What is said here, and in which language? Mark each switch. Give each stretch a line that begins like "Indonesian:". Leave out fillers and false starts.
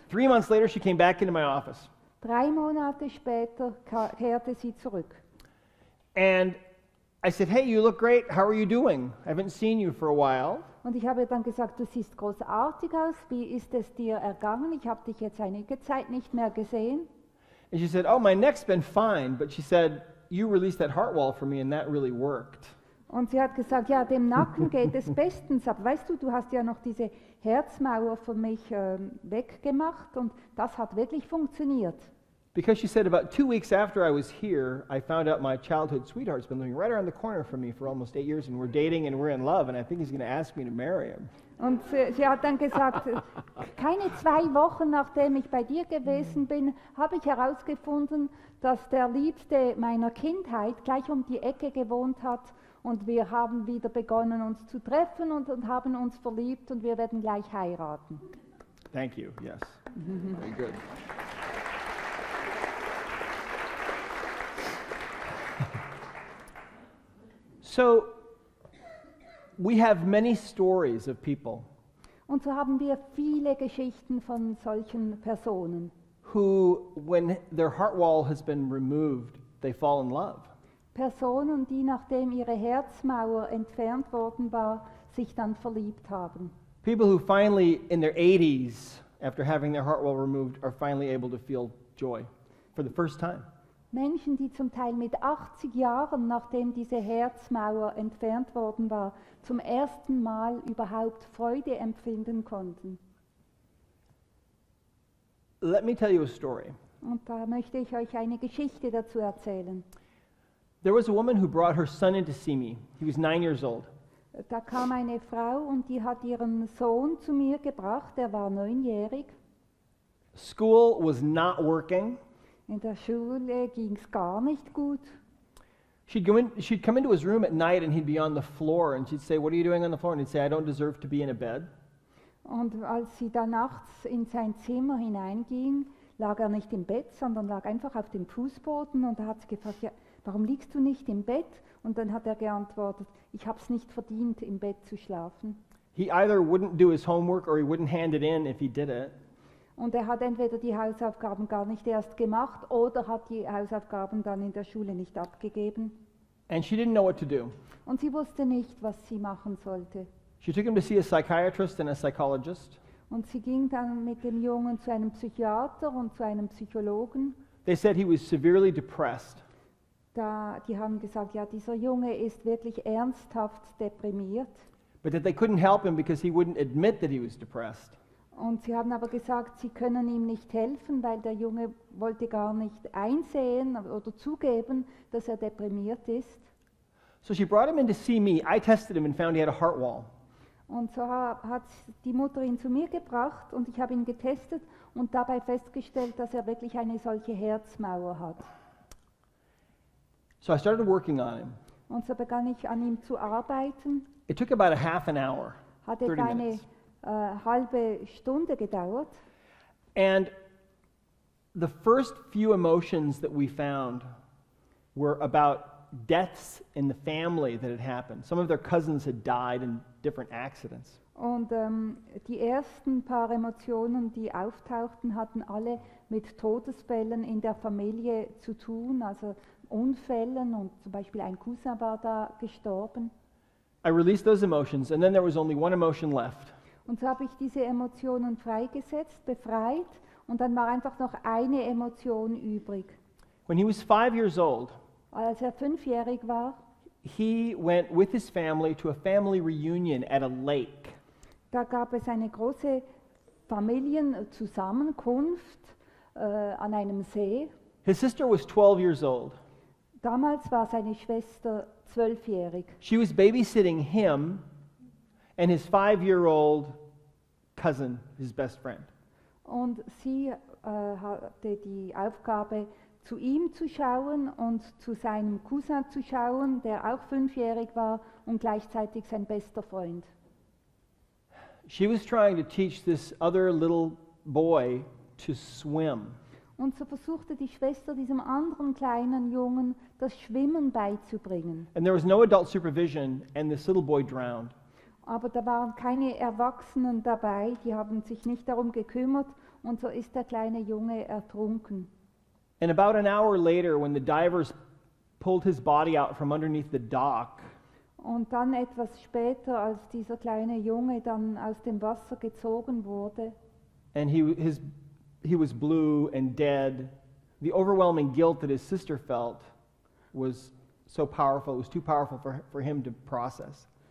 English: 3 months later, she came back into my office.
German: 3 Monate später kehrte sie zurück.
English: And I said, hey, you look great. How are you doing? I haven't seen you for a while.
German: Und ich habe dann gesagt, du siehst großartig aus, wie ist es dir ergangen? Ich habe dich jetzt einige Zeit nicht mehr gesehen.
English: And she said, oh, my neck's been fine. But she said, you released that heart wall for me and that really worked.
German: Und sie hat gesagt, ja, dem Nacken geht es bestens, aber weißt du, du hast ja noch diese Herzmauer für mich weggemacht und das hat wirklich funktioniert.
English: Because she said, about 2 weeks after I was here, I found out my childhood sweetheart's been living right around the corner from me for almost 8 years, and we're dating and we're in love, and I think he's going to ask me to marry him.
German: Und sie hat dann gesagt, keine 2 Wochen nachdem ich bei dir gewesen bin, habe ich herausgefunden, dass der Liebste meiner Kindheit gleich um die Ecke gewohnt hat und wir haben wieder begonnen, uns zu treffen und haben uns verliebt und wir werden gleich heiraten.
English: Thank you, yes. Very good. So, we have many stories of people
German: Und so haben wir viele Geschichten von solchen Personen,
English: who, when their heart wall has been removed, they fall in love.
German: Personen, die nachdem ihre Herzmauer entfernt worden war, sich dann verliebt haben.
English: People who finally, in their 80s, after having their heart wall removed, are finally able to feel joy for the first time.
German: Menschen, die zum Teil mit 80 Jahren, nachdem diese Herzmauer entfernt worden war, zum ersten Mal überhaupt Freude empfinden konnten.
English: Let me tell you a story.
German: Und da möchte ich euch eine Geschichte dazu erzählen.
English: There was a woman who brought her son in to see me. He was 9 years old.
German: Da kam eine Frau und die hat ihren Sohn zu mir gebracht, der war 9-jährig.
English: School was not working.
German: In der Schule ging es gar nicht gut.
English: She'd come into his room at night and he'd be on the floor and she'd say, what are you doing on the floor? And he'd say, I don't deserve to be in a bed.
German: Und als sie da nachts in sein Zimmer hineinging, lag er nicht im Bett, sondern lag einfach auf dem Fußboden und da hat sie gefragt, ja, warum liegst du nicht im Bett? Und dann hat er geantwortet, ich habe es nicht verdient, im Bett zu schlafen.
English: He either wouldn't do his homework or he wouldn't hand it in if he did it.
German: Und er hat entweder die Hausaufgaben gar nicht erst gemacht oder hat die Hausaufgaben dann in der Schule nicht abgegeben.
English: And she didn't know what to do.
German: Und sie wusste nicht, was sie machen sollte.
English: She took him to see a psychiatrist and a psychologist.
German: Und sie ging dann mit dem Jungen zu einem Psychiater und zu einem Psychologen.
English: They said he was severely depressed.
German: Die haben gesagt, ja, dieser Junge ist wirklich ernsthaft deprimiert.
English: But that they couldn't help him because he wouldn't admit that he was depressed.
German: Und sie haben aber gesagt, sie können ihm nicht helfen, weil der Junge wollte gar nicht einsehen oder zugeben, dass er deprimiert ist.
English: So she brought him in to see me. I tested him and found he had a heart wall.
German: Und so hat die Mutter ihn zu mir gebracht und ich habe ihn getestet und dabei festgestellt, dass er wirklich eine solche Herzmauer hat.
English: So I started working on him.
German: Und so begann ich an ihm zu arbeiten.
English: It took about a half an hour,
German: Hat
English: 30
German: etwa eine
English: minutes.
German: halbe Stunde gedauert.
English: And the first few emotions that we found were about deaths in the family that had happened. Some of their cousins had died in different accidents.
German: Und die ersten paar Emotionen, die auftauchten, hatten alle mit Todesfällen in der Familie zu tun, also Unfällen und zum Beispiel ein Cousin war da gestorben.
English: I released those emotions and then there was only one emotion left.
German: Und so habe ich diese Emotionen freigesetzt, befreit und dann war einfach noch eine Emotion übrig.
English: When he was 5 years old,
German: Als er 5-jährig war,
English: he went with his family to a family reunion at a lake.
German: da gab es eine große Familienzusammenkunft an einem See.
English: His sister was 12 years old.
German: Damals war seine Schwester 12-jährig.
English: She was babysitting him and his 5-year-old cousin, his best friend.
German: Und sie hatte die Aufgabe, zu ihm zu schauen und zu seinem Cousin zu schauen, der auch 5-jährig war und gleichzeitig sein bester Freund.
English: She was trying to teach this other little boy to swim.
German: Und so versuchte die Schwester diesem anderen kleinen Jungen das Schwimmen beizubringen.
English: And there was no adult supervision, and this little boy drowned.
German: Aber da waren keine Erwachsenen dabei, die haben sich nicht darum gekümmert und so ist der kleine Junge ertrunken.
English: And about an hour later, when the divers pulled his body out from underneath the dock,
German: Und dann etwas später, als dieser kleine Junge dann aus dem Wasser gezogen wurde,
English: and he was blue and dead, the overwhelming guilt that his sister felt was so powerful. It was too powerful for him to process.